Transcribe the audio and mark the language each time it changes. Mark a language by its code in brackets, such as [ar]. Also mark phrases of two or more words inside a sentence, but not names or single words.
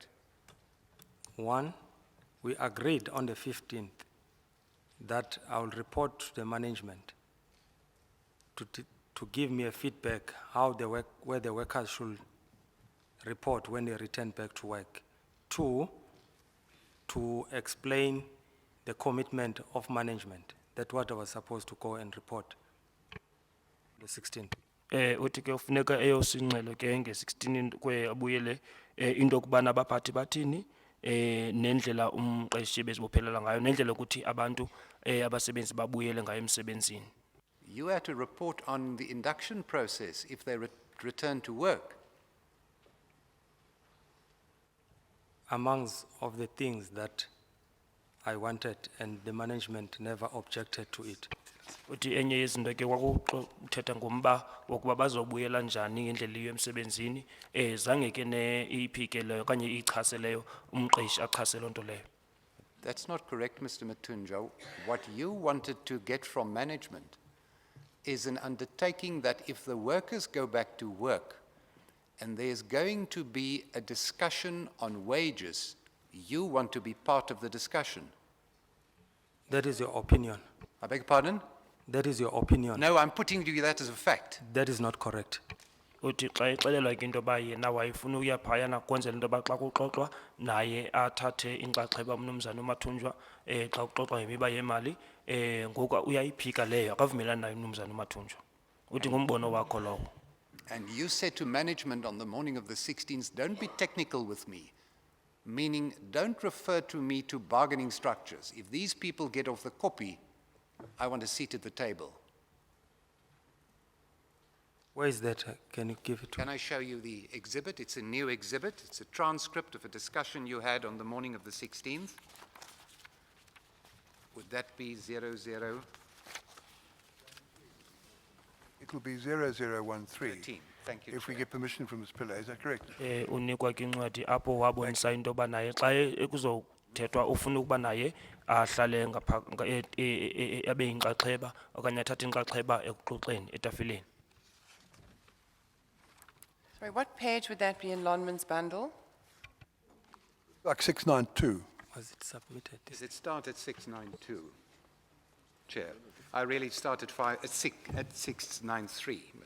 [en] One, we agreed on the 15th that I will report to the management to give me a feedback how where the workers should report when they return back to work. Two, to explain the commitment of management. That's what I was supposed to go and report the 16th. [xh] Uthi ke ufuneka eyosingxelo ke nge-16 kwe abuyele into yokubana abaphathi bathini nendlela umqeshi bezibophelela ngayo nendlela ukuthi abantu abasebenzi babuyele ngayo emsebenzini. [en] You had to report on the induction process if they return to work. Amongst of the things that I wanted and the management never objected to it. [xh] Uthi enye yezinto ke kwakuthetha ngomba wokuba bazobuyela njani ngendlela iyo emsebenzini zange ke iphikeleyo okanye ichaseleyo umqeshi achase loo nto leyo. [en] That's not correct, Mr. Matunja. What you wanted to get from management is an undertaking that if the workers go back to work and there's going to be a discussion on wages, you want to be part of the discussion. That is your opinion. I beg your pardon? That is your opinion. No, I'm putting to you that as a fact. That is not correct. [xh] Uthi xa exelelwa ke into ba yena wayefuna uya phayana kwenzela into ba xa kuxoxwa naye athathe inxaxheba umnumzana uMathunjwa xa kuxoxwa ngemiba yemali ngoku uyayiphika leyo akavumelani nayo umnumzana uMathunjwa. Uthi ngumbono wakho lowo. [en] And you said to management on the morning of the 16th, don't be technical with me, meaning don't refer to me to bargaining structures. If these people get off the copy, I want a seat at the table. Where is that? Can you give it to Can me? I show you the exhibit? It's a new exhibit. It's a transcript of a discussion you had on the morning of the 16th. Would that be 0013? It will be 0013. Thank you, If we Chair. get permission from Ms. Pillay, is that correct? [xh] Unikwa ke incwadi apho wabonisa into ba naye xa ekuzothethwa ufuna ukuba naye ahlale abe yinxaxheba okanye athathe inxaxheba ekuxoxeni etafileni. [en] Sorry, what page would that be in Lonman's bundle? Like 692. Was it submitted? Does it start at 692? Chair, I really start at 693. But